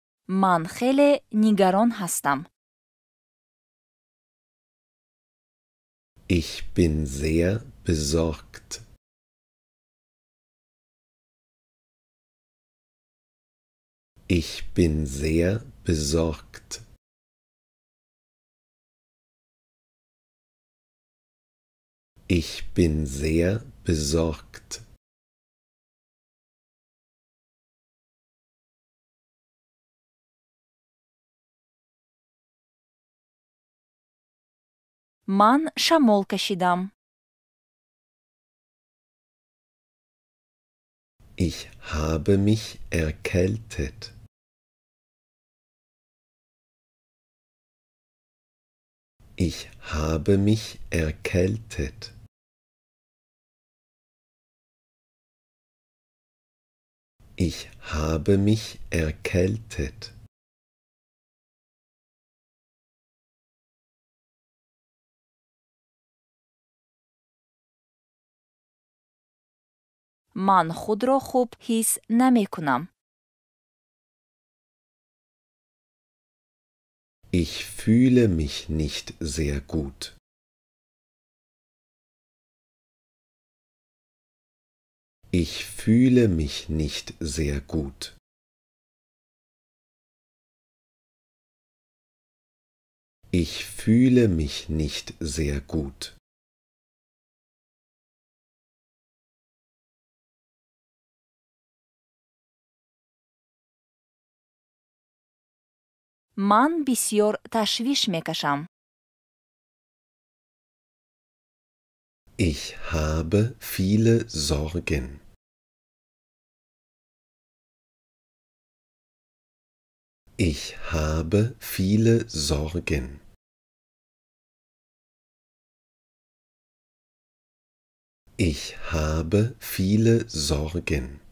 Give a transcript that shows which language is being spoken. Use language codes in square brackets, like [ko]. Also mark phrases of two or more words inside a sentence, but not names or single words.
[tg] ман хеле нигарон ҳастам. [de] Ich bin sehr besorgt. Ich bin sehr besorgt. Ich bin sehr besorgt. [tg] ман шамол кашидам. [de] Ich habe mich erkältet. Ich habe mich erkältet. Ich habe mich erkältet. [tg] ман худро хуб ҳис намекунам. [de] Ich fühle mich nicht sehr gut. Ich fühle mich nicht sehr gut. Ich fühle mich nicht sehr gut. [tg] ман бисёр ташвиш мекашам. [de] Ich habe viele Sorgen. Ich habe viele Sorgen. Ich habe viele Sorgen.